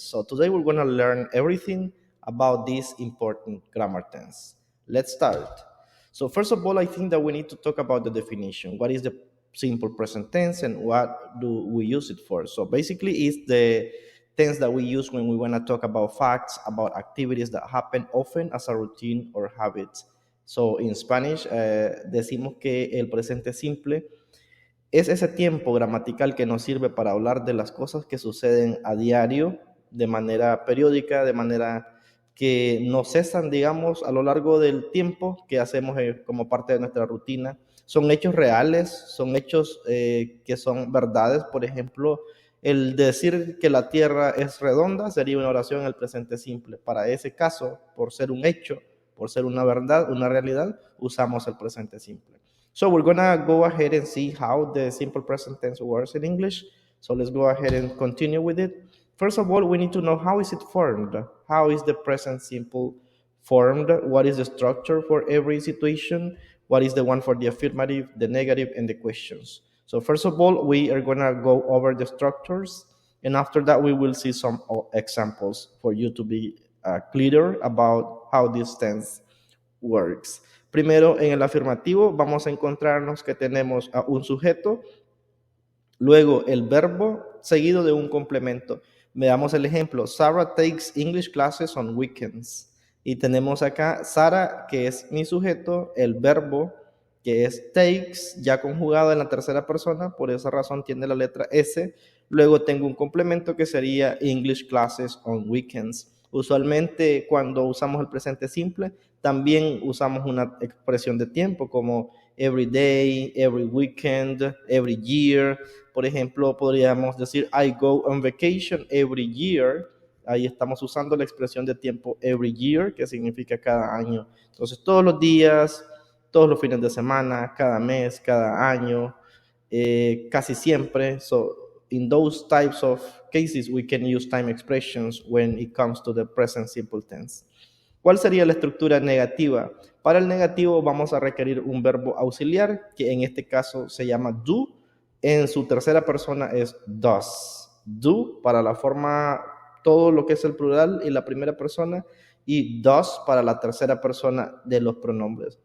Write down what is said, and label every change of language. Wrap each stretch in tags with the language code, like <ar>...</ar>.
<en>So, today, we're going to learn everything about this important grammar tense. Let's start. So, first of all, I think that we need to talk about the definition. What is the simple present tense and what do we use it for? So basically it's the tense that we use when we want to talk about facts, about activities that happen often as a routine or habits. So in Spanish</en> <es>decimos que el presente simple es ese tiempo gramatical que nos sirve para hablar de las cosas que suceden a diario, de manera periódica, de manera que no cesan, digamos, a lo largo del tiempo que hacemos como parte de nuestra rutina. Son hechos reales, son hechos que son verdades. Por ejemplo, el decir que la Tierra es redonda sería una oración en el presente simple. Para ese caso, por ser un hecho, por ser una verdad, una realidad, usamos el presente simple.</es> <en>So we're gonna go ahead and see how the simple present tense works in English. So let's go ahead and continue with it. First of all, we need to know how is it formed? How is the present simple formed? What is the structure for every situation? What is the one for the affirmative, the negative, and the questions? So first of all, we are gonna go over the structures, and after that, we will see some examples for you to be clearer about how this tense works.</en> <es>Primero, en el afirmativo vamos a encontrarnos que tenemos a un sujeto, luego el verbo seguido de un complemento. Veamos el ejemplo.</es> <en>Sarah takes English classes on weekends.</en> <es>Y tenemos acá Sara, que es mi sujeto, el verbo, que es takes, ya conjugado en la tercera persona, por esa razón tiene la letra S. Luego tengo un complemento que sería</es> <en>English classes on weekends.</en> <es>Usualmente cuando usamos el presente simple, también usamos una expresión de tiempo como</es> <en>every day, every weekend, every year.</en> <es>Por ejemplo, podríamos decir</es> <en>I go on vacation every year.</en> <es>Ahí estamos usando la expresión de tiempo</es> <en>every year,</en> <es>que significa cada año. Entonces, todos los días, todos los fines de semana, cada mes, cada año, casi siempre.</es> <en>So, in those types of cases, we can use time expressions when it comes to the present simple tense.</en> <es>¿Cuál sería la estructura negativa? Para el negativo vamos a requerir un verbo auxiliar, que en este caso se llama do. En su tercera persona es does. Do para la forma, todo lo que es el plural y la primera persona, y does para la tercera persona de los pronombres.</es>